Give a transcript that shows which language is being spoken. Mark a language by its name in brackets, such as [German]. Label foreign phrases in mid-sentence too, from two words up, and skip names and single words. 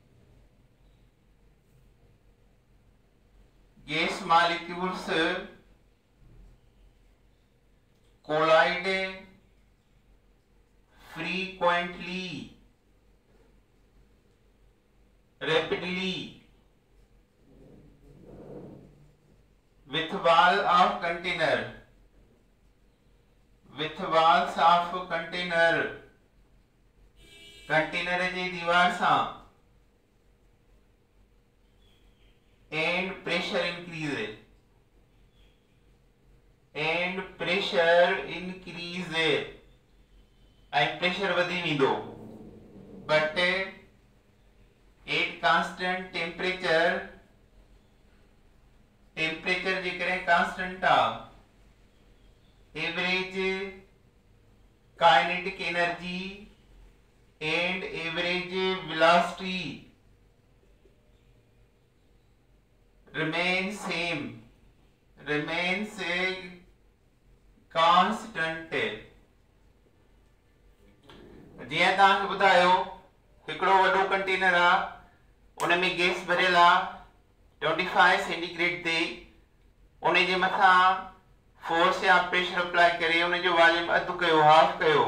[English] gas molecules collide frequently rapidly with walls of container [Sindhi] कंटेनर जी दीवार सां [English] and pressure increase and pressure [Sindhi] वधी वेंदो [English] but at constant temperature [Sindhi] जे करे [English] constant average kinetic energy and average velocity remains constant [Sindhi] जीअं तव्हांखे ॿुधायो हिकिड़ो वॾो कंटेनर आहे उन में गैस भरियल आहे 25 सेंटीग्रेड ते, उन जे मथां फोर्स या [English] pressure apply [Sindhi] करे उन जो वॉल्यूम अधु कयो, हाफ कयो।